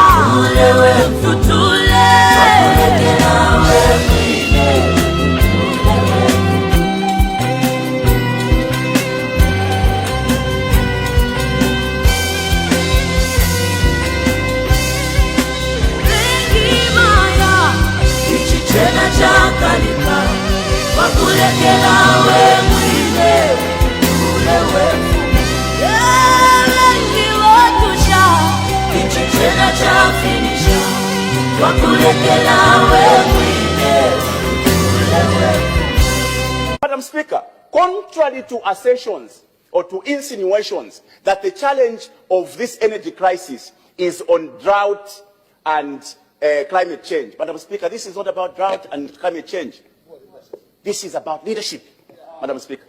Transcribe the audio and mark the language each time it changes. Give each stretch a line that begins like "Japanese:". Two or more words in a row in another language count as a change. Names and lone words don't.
Bemba: tutule wakulekela we mwine ichichena chakalika wakulekela we mwine ututule wefumu mengi watusha ichichena chafinisha wakulekela we mwine ututule wefumu.
English: Madam Speaker, contrary to assertions or to insinuations that the challenge of this energy crisis is on drought and climate change. Madam Speaker, this is not about drought and climate change. This is about leadership, Madam Speaker.